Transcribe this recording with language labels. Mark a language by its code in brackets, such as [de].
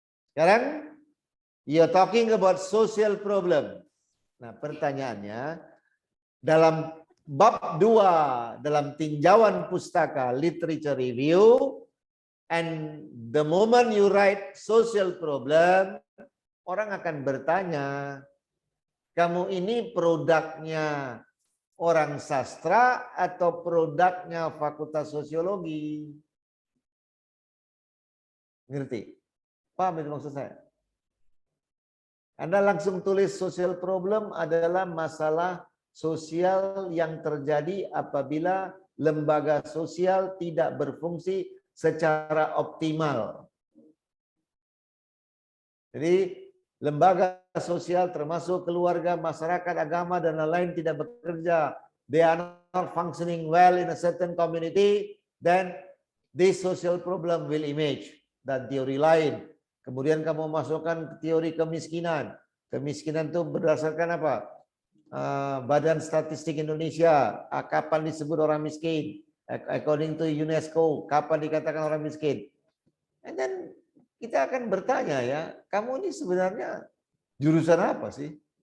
[id] Sekarang, [en] you're talking about social problem. [id] Nah, pertanyaannya, dalam bab 2 dalam tinjauan pustaka literature review, [en] and the moment you write social problem, [id] orang akan bertanya, kamu ini produknya orang sastra atau produknya fakultas sosiologi? Ngerti? Paham itu maksud saya? Anda langsung tulis social problem adalah masalah sosial yang terjadi apabila lembaga sosial tidak berfungsi secara optimal. Jadi lembaga sosial termasuk keluarga, masyarakat, agama, dan lain-lain tidak bekerja. [en] They are not functioning well in a certain community, then this social problem will emerge. [id] Dan teori lain. Kemudian kamu masukkan teori kemiskinan. Kemiskinan itu berdasarkan apa? Badan Statistik Indonesia, kapan disebut orang miskin? [en] According to UNESCO, [id] kapan dikatakan orang miskin? [en] And then [id] kita akan bertanya ya, kamu ini sebenarnya jurusan apa sih?